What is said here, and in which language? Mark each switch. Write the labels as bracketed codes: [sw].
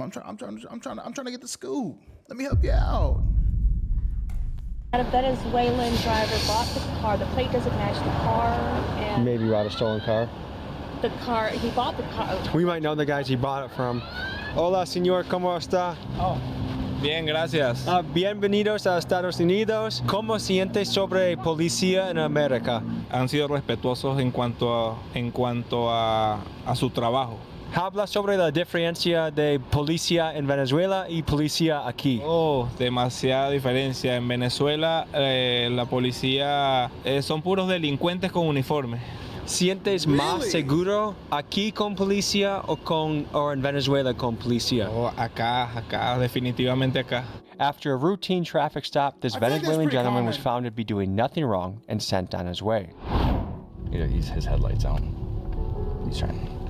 [en] I'm trying to get the scoop. Let me help you out. A Venezuelan driver bought the car. The plate doesn't match the car, and Maybe bought a stolen car. he bought the car. We might know the guys he bought it from. [es] Hola, señor, ¿cómo está? Oh, bien, gracias. Bienvenidos a Estados Unidos. ¿Cómo siente sobre policía en América? Han sido respetuosos en cuanto a su trabajo. Habla sobre la diferencia de policía en Venezuela y policía aquí. Oh, demasiada diferencia. En Venezuela la policía son puros delincuentes con uniforme. ¿Sientes más seguro aquí con policía o en Venezuela con policía? Oh, acá, definitivamente acá. [en] After a routine traffic stop, this Venezuelan gentleman was found to be doing nothing wrong and sent on his way. Yeah, his headlights on. He's trying.